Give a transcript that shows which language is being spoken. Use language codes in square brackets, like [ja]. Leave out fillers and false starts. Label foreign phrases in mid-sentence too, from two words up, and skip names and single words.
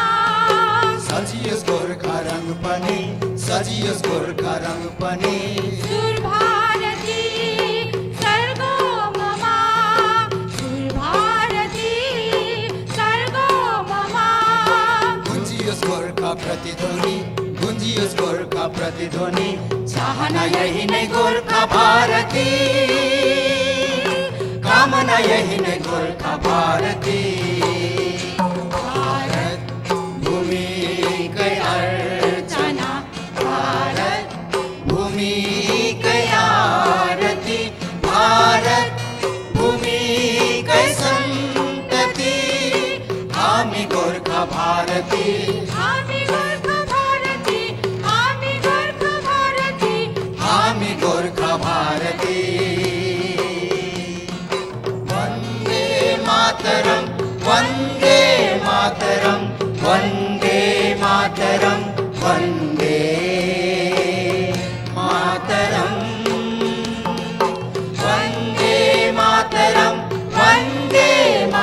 [ne] सजियोस् गोर्खा रङ पनि, सजियोस् गोर्खा रङ पनि, सुर भारती सर्गममा, सुर भारती सर्गममा, गुन्जियोस् गोर्खा प्रतिध्वनि, गुन्जियोस् गोर्खा प्रतिध्वनि, चाहना यही नै गोर्खा भारती, कामना यही नै गोर्खा भारती। भारत भूमिकै अर्चना, भारत भूमिकै आरती, भारत भूमिकै सन्तति, हामी गोर्खा भारती, हामी गोर्खा भारती, हामी गोर्खा भारती, हामी गोर्खा भारती। [sa] वन्दे मातरम्, वन्दे मातरम्, वन्दे मातरम्, वन्दे मातरम्, वन्दे मातरम्, वन्दे